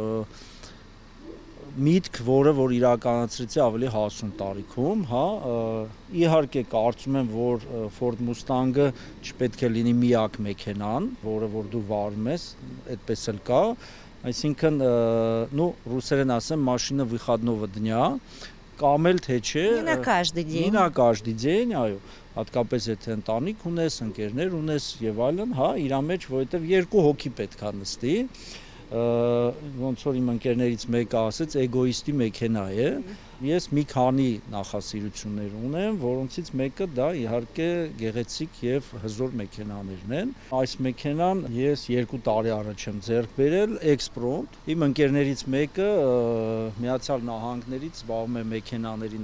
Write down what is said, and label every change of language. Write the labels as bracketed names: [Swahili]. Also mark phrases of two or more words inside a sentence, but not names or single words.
[Armenian] միտք, որ իրականացրեցի ավելի հասուն տարիքում, հա, իհարկե կարծում եմ, որ Ford Mustang-ը չպետք է լինի միակ մեքենան, որը որ դու վարում ես, այդպես էլ կա, այսինքն, ну, ռուսերեն ասեմ, [Russian] машина выходного дня, [Armenian] կամ էլ թե չէ, [Russian] Не на каждый день. Не на каждый день, [Armenian] այո, հատկապես եթե ընտանիք ունես, ընկերներ ունես եւ այլն, հա, իրա մեջ, որովհետեւ երկու հոգի պետք է նստի, ոնց որ իմ ընկերներից մեկը ասեց, էգոիստի մեքենա է։ Ես մի քանի նախասիրություններ ունեմ, որոնցից մեկը դա իհարկե գեղեցիկ եւ հզոր մեքենաներն են։ Այս մեքենան ես 2 տարի առաջ եմ ձեռք բերել էքսպրոմտ։ Իմ ընկերներից մեկը Միացյալ Նահանգներից զբաղվում է մեքենաների